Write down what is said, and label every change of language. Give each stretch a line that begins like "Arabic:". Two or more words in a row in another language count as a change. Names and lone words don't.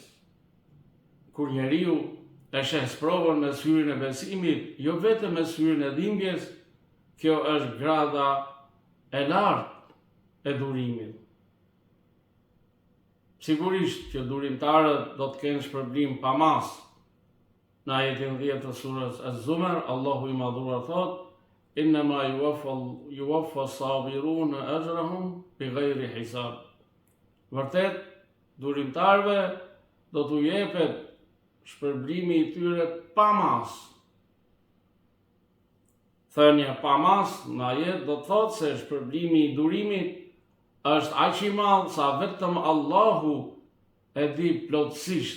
Albanian: Kur njeriu e sheh sprovën me syrin e besimit, jo vetëm me syrin e dhimbjes, kjo është grada e lartë e durimit. Sigurisht që durimtarët do të kenë shpërblim pa mas. Në ajetin 10 të surës Az-Zumar, Allahu i madhuar thot:
Arabic: إنما يوفى الصابرون أجرهم بغير حساب.
Albanian: Vërtet, durimtarëve do t'u jepet shpërblimi i tyre pa mas. Thënia pa mas në ajet do të thotë se shpërblimi i durimit është aq i madh sa vetëm Allahu e di plotësisht.